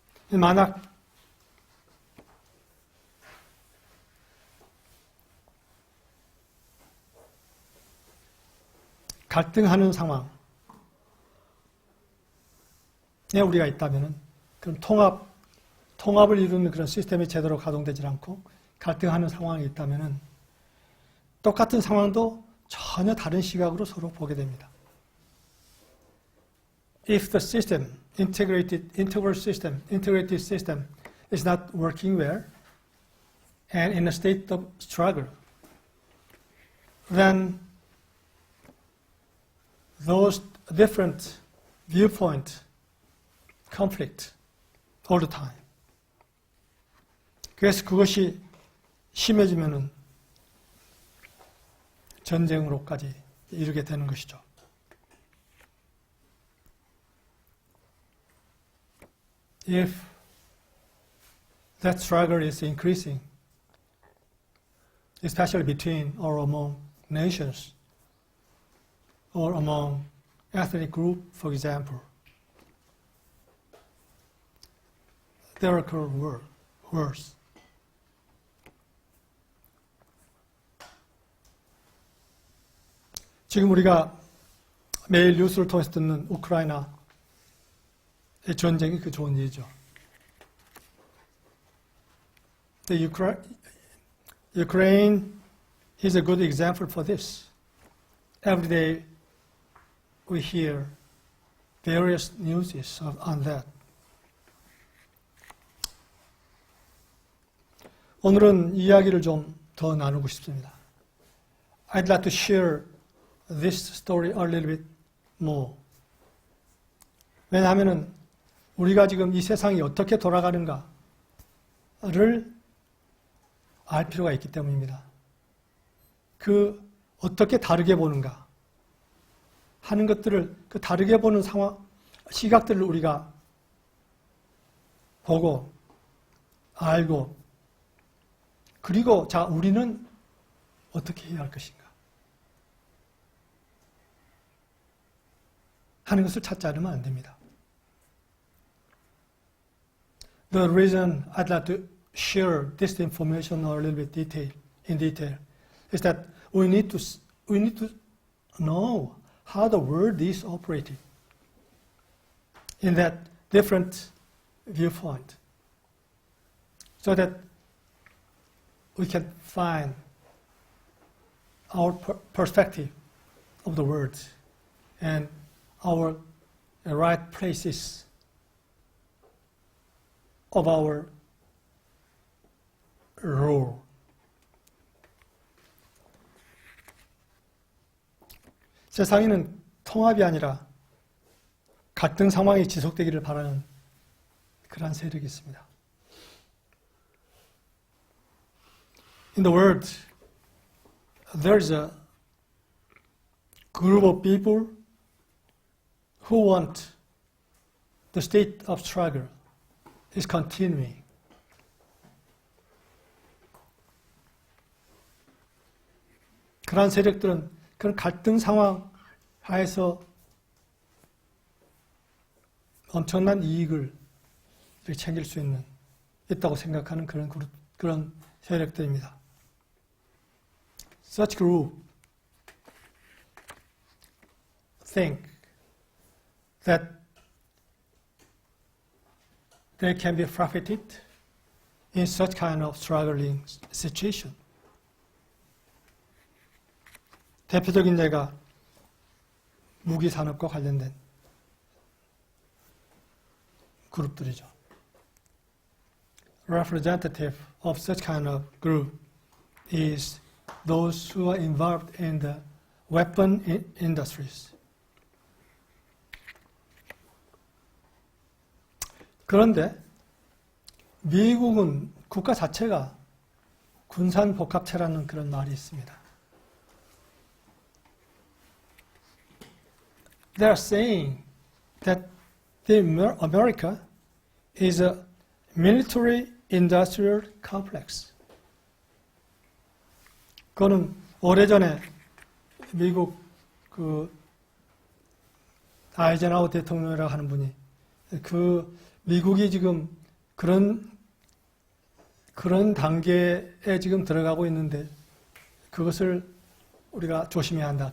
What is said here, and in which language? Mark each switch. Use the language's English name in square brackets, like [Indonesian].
[Korean] 만약 갈등하는 상황에 우리가 있다면은 그럼 통합을 이루는 그런 시스템이 제대로 가동되지 않고 갈등하는 상황이 있다면은 똑같은 상황도 전혀 다른 시각으로 서로 보게 됩니다. [English] If the system, integrated system is not working well and in a state of struggle, then those different viewpoints conflict all the time. [Korean] 그래서 그것이 심해지면은 전쟁으로까지 이르게 되는 것이죠. [English] If that struggle is increasing, especially between or among nations or among ethnic groups, for example, there occur wars. [Korean] 지금 우리가 매일 뉴스를 통해서 듣는 우크라이나의 전쟁이 그 좋은 예죠. [English] The Ukraine is a good example for this. Every day we hear various news on that. [Korean] 오늘은 이야기를 좀 더 나누고 싶습니다. [English] I'd like to share this story a little bit more. [Korean] 왜냐하면 우리가 지금 이 세상이 어떻게 돌아가는가를 알 필요가 있기 때문입니다. 어떻게 다르게 보는가 하는 것들을 그 다르게 보는 시각들을 우리가 보고 알고 그리고 자 우리는 어떻게 해야 할 것인가 하는 것을 찾지 않으면 안 됩니다. [English] The reason I'd like to share this information a little bit in detail is that we need to know how the world is operating in that different viewpoint, so that we can find our perspective of the world and our right places of our role. [Korean] 세상에는 통합이 아니라 갈등 상황이 지속되기를 바라는 그러한 세력이 있습니다. [English] In the world, there is a group of people who want the state of struggle is continuing. [Korean] 그러한 세력들은 그런 갈등 상황 하에서 엄청난 이익을 챙길 수 있다고 생각하는 그런 세력들입니다. [English] Such group think that they can be profited in such kind of struggling situation. [Korean] 대표적인 예가 무기 산업과 관련된 그룹들이죠. [English] Representative of such kind of group is those who are involved in the weapon industries. [Korean] 그런데 미국은 국가 자체가 군산복합체라는 그런 말이 있습니다. [English] They are saying that America is a military industrial complex. [Korean] 그거는 오래전에 미국 아이젠하워 대통령이라고 하는 분이 미국이 지금 그런 단계에 지금 들어가고 있는데 그것을 우리가 조심해야 한다.